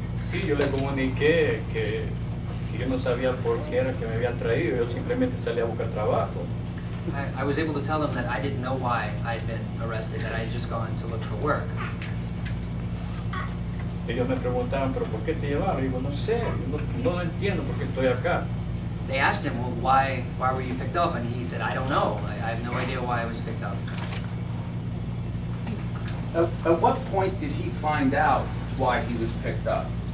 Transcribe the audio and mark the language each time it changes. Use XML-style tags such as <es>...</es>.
<es>Sí, yo le comuniqué que yo no sabía por qué era que me habían traído, yo simplemente salí a buscar trabajo.</es> <en>I was able to tell them that I didn't know why I had been arrested, that I had just gone to look for work.</en> <es>Ellos me preguntaban, ¿pero por qué te llevaron? Y digo, no sé, no lo entiendo por qué estoy acá.</es> <en>They asked him, well, why were you picked up? And he said, I don't know. I have no idea why I was picked up. At what point did he find out why he was picked up?</en>